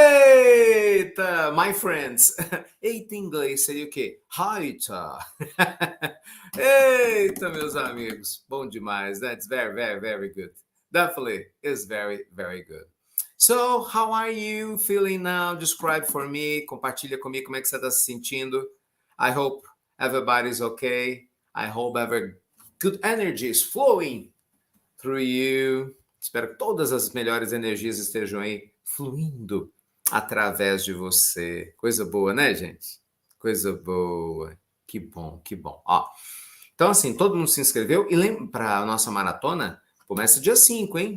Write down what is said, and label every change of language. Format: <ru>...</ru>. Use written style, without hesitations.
<pt>Eita,</pt> <en>my friends.</en> <pt>Eita, em inglês seria o quê? Eita. Eita, meus amigos. Bom demais.</pt> <en>That's very, very, very good. Definitely is very, very good. So, how are you feeling now? Describe for me.</en> <pt>Compartilha comigo como é que você está se sentindo.</pt> <en>I hope everybody's okay. I hope every good energy is flowing through you.</en> <pt>Espero que todas as melhores energias estejam aí fluindo através de você. Coisa boa, né, gente? Coisa boa. Que bom, que bom. Ó, então, assim, todo mundo se inscreveu. E lembra, para a nossa maratona, começa dia 5, hein?</pt>